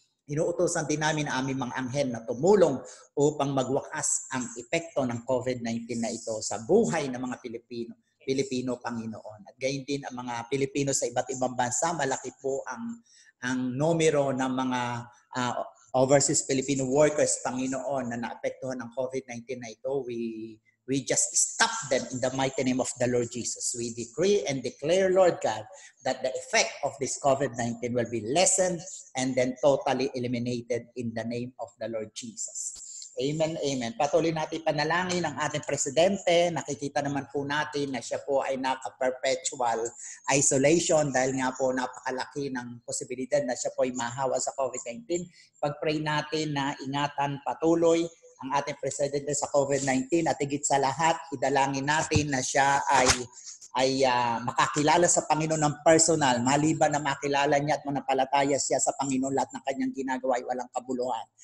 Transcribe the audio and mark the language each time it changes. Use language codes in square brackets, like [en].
[tl] Inuutosan din namin ang aming mga anghel na tumulong upang magwakas ang epekto ng COVID-19 na ito sa buhay ng mga Pilipino, Panginoon. At gayon din ang mga Pilipino sa iba't ibang bansa, malaki po ang numero ng mga overseas Filipino workers, Panginoon, na naapektuhan ng COVID-19 na ito. [en] We just stop them in the mighty name of the Lord Jesus. We decree and declare, Lord God, that the effect of this COVID-19 will be lessened and then totally eliminated in the name of the Lord Jesus. [tl] Amen, amen. Patuloy natin panalangin ang ating presidente. Nakikita naman po natin na siya po ay naka-perpetual isolation dahil nga po napakalaki ng posibilidad na siya po ay mahawa sa COVID-19. Pag-pray natin na ingatan patuloy ang ating presidente sa COVID-19 at higit sa lahat, idalangin natin na siya ay makakilala sa Panginoon ng personal, maliban na makilala niya at manampalataya siya sa Panginoon, lahat ng kanyang ginagawa ay walang kabuluhan.